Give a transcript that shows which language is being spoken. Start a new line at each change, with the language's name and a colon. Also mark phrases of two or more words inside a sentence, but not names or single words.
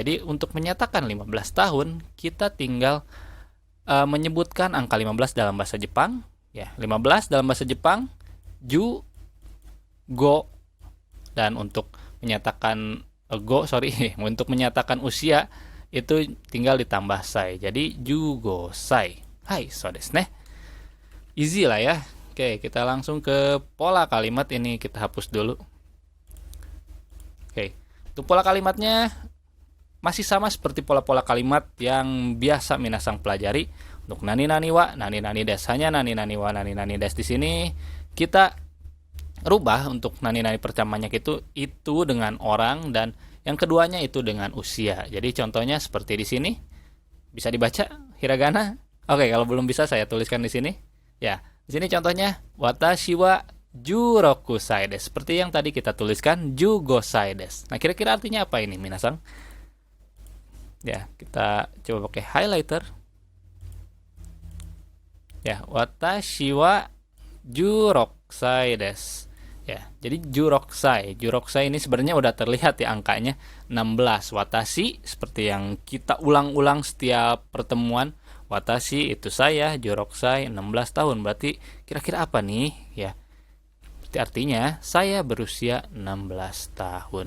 Indonesian: Jadi untuk menyatakan 15 tahun, kita tinggal menyebutkan angka 15 dalam bahasa Jepang ya. 15 dalam bahasa Jepang
Japanese: じゅうご,
Indonesian: dan untuk menyatakan untuk menyatakan usia itu tinggal ditambah sai. Jadi
Japanese: じゅうごさい.
Indonesian: Hai,
Japanese: そうですね.
Indonesian: Easy lah ya. Oke, kita langsung ke pola kalimat. Ini kita hapus dulu. Oke, untuk pola kalimatnya masih sama seperti pola-pola kalimat yang biasa Minasang pelajari.
Japanese: Untuk なになには、なになにです, hanya なになには、なになにです.
Indonesian: Di sini kita rubah untuk
Japanese: なになに
Indonesian: pertamanya itu dengan orang, dan yang keduanya itu dengan usia. Jadi contohnya seperti di sini. Bisa dibaca hiragana? Oke, kalau belum bisa saya tuliskan di sini. Ya, di sini contohnya
Japanese: わたしはじゅうろくさいです.
Indonesian: Seperti yang tadi kita tuliskan
Japanese: じゅうごさいです.
Indonesian: Nah, kira-kira artinya apa ini, Minasang? Ya, kita coba pakai highlighter. Ya,
Japanese: わたしはじゅうろくさいです.
Indonesian: Ya, jadi jurokusai ini sebenarnya udah terlihat ya angkanya 16. Watashi seperti yang kita ulang-ulang setiap pertemuan. Watashi itu saya, jurokusai 16 tahun. Berarti kira-kira apa nih ya? Berarti artinya saya berusia 16 tahun.